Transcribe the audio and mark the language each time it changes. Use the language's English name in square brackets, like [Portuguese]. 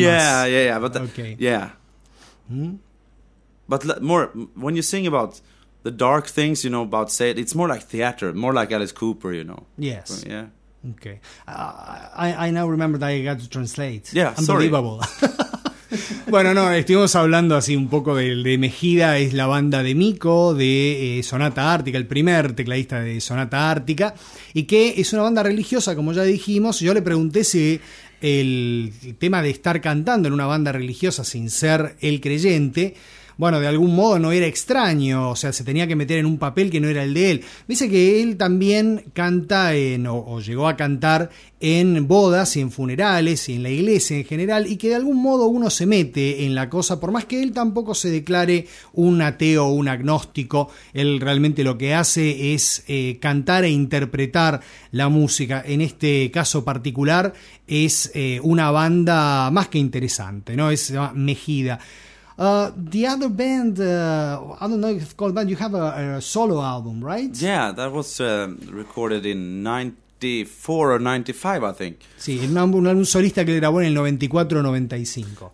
[English] Yeah. But okay. Yeah. Hmm? But more, when you sing about the dark things, you know, about Satan, it's more like theater, more like Alice Cooper, you know. Yes. Yeah. Okay. I now remember that I got to translate. Yeah, unbelievable. Sorry. [Spanish] Bueno, no, estuvimos hablando así un poco de Mejida, es la banda de Mico, de Sonata Ártica, el primer tecladista de Sonata Ártica, y que es una banda religiosa, como ya dijimos. Yo le pregunté si el tema de estar cantando en una banda religiosa sin ser el creyente, bueno, de algún modo no era extraño, o sea, se tenía que meter en un papel que no era el de él. Dice que él también canta o llegó a cantar en bodas y en funerales y en la iglesia en general, y que de algún modo uno se mete en la cosa, por más que él tampoco se declare un ateo o un agnóstico. Él realmente lo que hace es cantar e interpretar la música. En este caso particular es una banda más que interesante, ¿no? Es Mejida. [English] The other band, I don't know if it's called band, you have a solo album, right? Yeah, that was recorded in 94 or 95, I think. [Spanish] Sí, un álbum solista que grabó en el 94 o 95.